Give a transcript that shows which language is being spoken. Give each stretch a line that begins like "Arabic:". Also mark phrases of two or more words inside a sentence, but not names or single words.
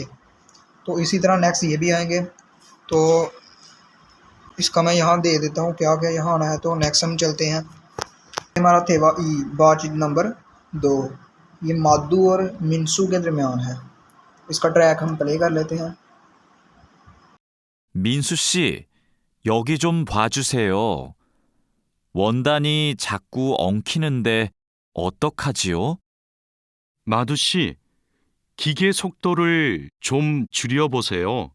Hindi: तो इसी तरह नेक्स्ट ये भी आएंगे, तो इसका मैं यहाँ दे देता हूँ क्या क्या यहाँ आना है। तो नेक्स्ट हम चलते हैं, हमारा थेवा ई बातचीत नंबर 2। ये मादू और मिनसू के दरमियान है। इसका ट्रैक हम प्ले कर लेते हैं।
Korean: 민수 씨, 여기 좀 봐주세요. 원단이 자꾸 엉키는데 어떡하지요? 마두 씨, 기계 속도를 좀 줄여보세요.